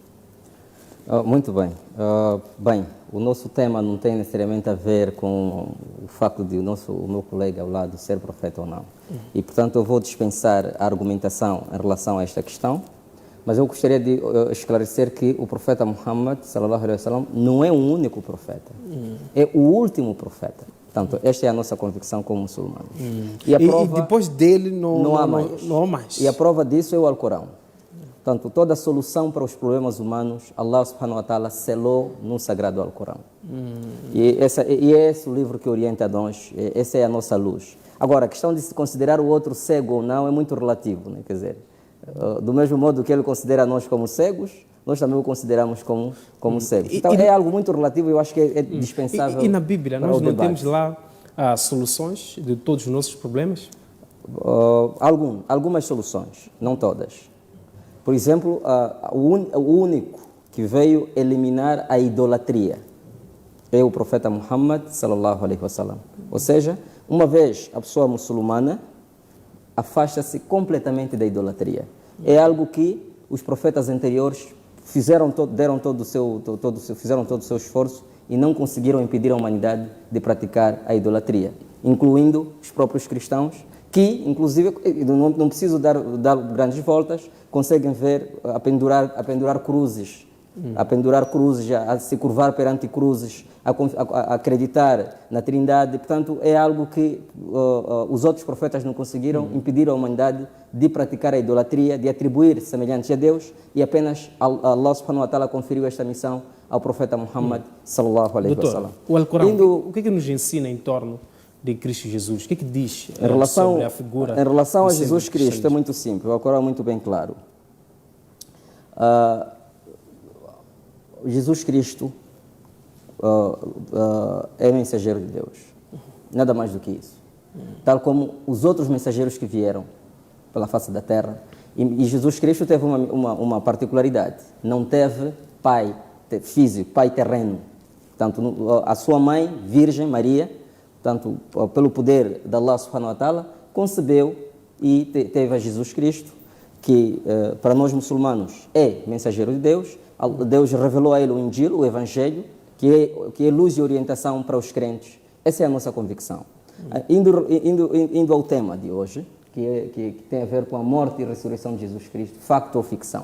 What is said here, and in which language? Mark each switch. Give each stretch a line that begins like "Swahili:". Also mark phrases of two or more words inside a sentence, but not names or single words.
Portuguese: Muito bem. Bem, o nosso tema não tem necessariamente a ver com o facto de o meu colega ao lado ser profeta ou não. E, portanto, eu vou dispensar a argumentação em relação a esta questão, mas eu gostaria de esclarecer que o profeta Muhammad,
Arabic: صلى الله عليه وسلم,
Portuguese: não é o único profeta. É o último profeta. Portanto, esta é a nossa convicção como muçulmanos. E depois dele não há mais. E a prova disso é o Alcorão. Portanto, toda a solução para os problemas humanos,
Arabic: الله سبحانه وتعالى
Portuguese: selou no sagrado Alcorão. E é esse o livro que orienta a nós, essa é a nossa luz. Agora, a questão de se considerar o outro cego ou não é muito relativo, né? Quer dizer, do mesmo modo que ele considera nós como cegos, nós também o consideramos como cegos. Então, é algo muito relativo e eu acho que é dispensável. E na Bíblia, nós não temos lá soluções de todos os nossos problemas? Algumas soluções, não todas. Por exemplo, o único que veio eliminar a idolatria é o profeta Muhammad,
Arabic: صلى الله عليه وسلم.
Portuguese: Ou seja, uma vez a pessoa muçulmana afasta-se completamente da idolatria. É algo que os profetas anteriores fizeram todo o seu esforço e não conseguiram impedir a humanidade de praticar a idolatria, incluindo os próprios cristãos, que, inclusive, não preciso dar grandes voltas, conseguem ver a pendurar cruzes, a se curvar perante cruzes, a acreditar na Trindade. Portanto, é algo que os outros profetas não conseguiram impedir a humanidade de praticar a idolatria, de atribuir semelhantes a Deus, e apenas
Arabic: الله سبحانه وتعالى
Portuguese: conferiu esta missão ao profeta Muhammad,
Arabic: صلى الله عليه وسلم.
Portuguese: O Alcorão, o que é que nos ensina em torno de Cristo Jesus? O que é que diz sobre a figura? Em relação a Jesus Cristo, é muito simples, o Alcorão é muito bem claro. Jesus Cristo é mensageiro de Deus, nada mais do que isso. Tal como os outros mensageiros que vieram pela face da terra. E Jesus Cristo teve uma particularidade, não teve pai físico, pai terreno. Portanto, a sua mãe, Virgem Maria, portanto, pelo poder de
Arabic: الله سبحانه وتعالى,
Portuguese: concebeu e teve a Jesus Cristo, que para nós muçulmanos é mensageiro de Deus. Deus revelou a ele o Injil, o Evangelho, que é luz e orientação para os crentes. Essa é a nossa convicção. Indo ao tema de hoje, que tem a ver com a morte e ressurreição de Jesus Cristo, facto ou ficção.